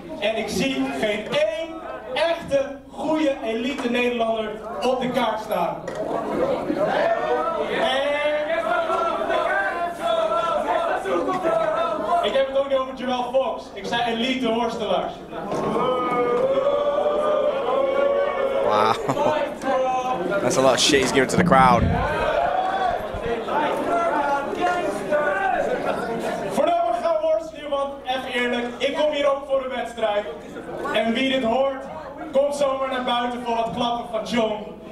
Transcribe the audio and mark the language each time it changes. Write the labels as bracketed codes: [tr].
[nl] En ik zie geen één echte goede elite Nederlander op de kaart staan. Ik heb het ook niet over Joel Fox. Ik zei elite worstelaars. Wow. [en] That's a lot of shit he's giving to the crowd. [nl] Voordat we gaan worstelen, want even eerlijk, ik kom hier ook voor de wedstrijd. En wie dit hoort, komt zomaar naar buiten voor wat klappen van Chong.